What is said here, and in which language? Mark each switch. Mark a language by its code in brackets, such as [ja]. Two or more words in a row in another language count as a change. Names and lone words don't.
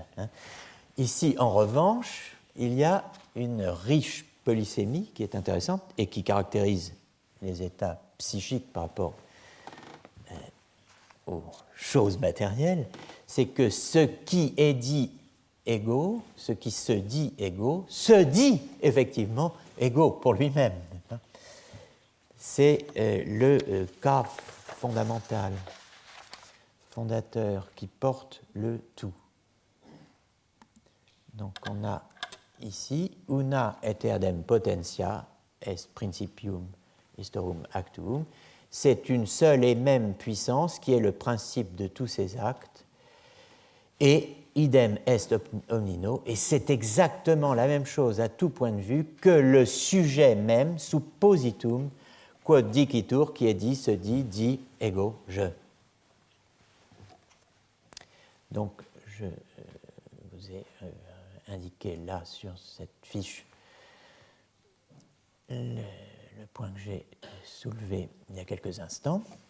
[fr] Ici, en revanche, il y a une riche polysémie qui est intéressante et qui caractérise les états psychiques par rapport aux choses matérielles, c'est que ce qui est dit égaux, ce qui se dit égaux, se dit effectivement égaux pour lui-même. C'est le cas fondamental, fondateur, qui porte le tout. Donc on a ici [la] una aeternam potentia est principium historum actuum. [fr] C'est une seule et même puissance qui est le principe de tous ces actes. [la] Et idem est omnino, [fr] et c'est exactement la même chose à tout point de vue que le sujet même, [la] suppositum, quod dicitur, [fr] qui est dit, se dit, dit, ego, je. Donc, je vous ai indiqué là sur cette fiche le point que j'ai soulevé il y a quelques instants.